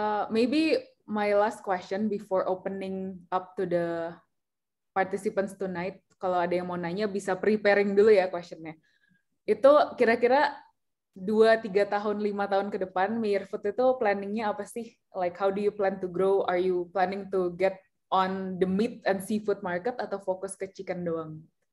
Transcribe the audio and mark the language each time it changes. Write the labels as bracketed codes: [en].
[en] Maybe my last question before opening up to the participants tonight. [id] Kalau ada yang mau nanya bisa preparing dulu ya questionnya. Itu kira-kira 2-3 tahun, 5 tahun ke depan, Meyer Food itu planningnya apa sih? [en] Like how do you plan to grow? Are you planning to get on the meat and seafood market [id] atau fokus ke chicken doang?